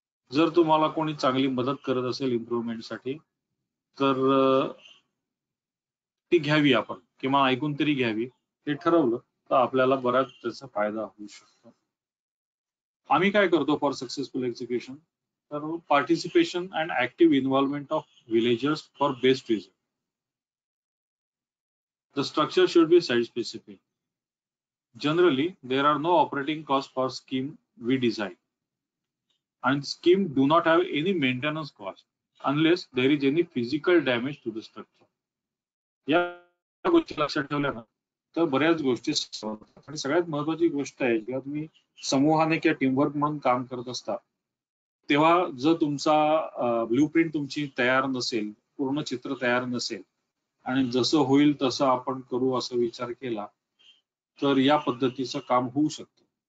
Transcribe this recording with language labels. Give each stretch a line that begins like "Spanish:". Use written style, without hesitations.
Marathi: जर तुम्हाला कोणी चांगली मदत करत असेल इम्प्रुव्हमेंटसाठी तर ती घ्यावी आपण, किंवा ऐकून तरी घ्यावी. ते ठरवलं तर आपल्याला बराच त्याचा फायदा होऊ शकतो.
English: आम्ही काय करतो फॉर सक्सेसफुल एक्झिक्युशन, तर participation and active involvement of villagers for best result. The structure should be site specific. Generally, there are no operating costs for scheme we design, and scheme do not have any maintenance cost unless there is any physical damage to the structure.
Marathi: या गोष्टी लक्षात ठेवल्या ना तर बऱ्याच गोष्टी होतात. आणि सगळ्यात महत्वाची गोष्ट आहे, जेव्हा तुम्ही समूहाने किंवा टीमवर्क म्हणून काम करत असता तेव्हा जर तुमचा ब्ल्यूप्रिंट तुमची तयार नसेल, पूर्ण चित्र तयार नसेल आणि जसं होईल तसं आपण करू असं विचार केला तर या पद्धतीचं काम होऊ शकतं.